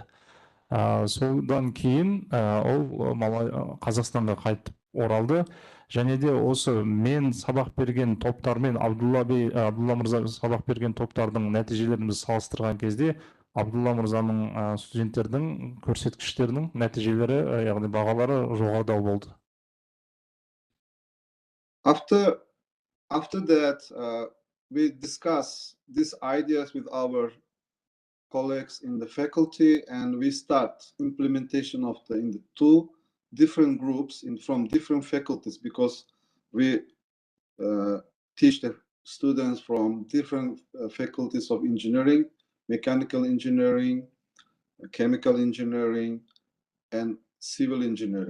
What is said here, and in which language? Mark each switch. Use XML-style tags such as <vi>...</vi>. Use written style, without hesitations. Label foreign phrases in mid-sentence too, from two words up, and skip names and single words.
<kk>Содан кейін ол Қазақстанға қайтып оралды, және де осы мен сабақ берген топтармен Абдулла мырза сабақ берген топтардың нәтижелерін біз салыстырған кезде Абдулла мырзаның студенттердің көрсеткіштерінің нәтижелері, яғни бағалары жоғарыдау болды.</kk> <en>After that, we discuss these ideas with our colleagues in the faculty, and we start implementation of in the two different groups from different faculties, because we teach the students from different faculties of engineering, mechanical engineering, chemical engineering, and civil engineering.</en>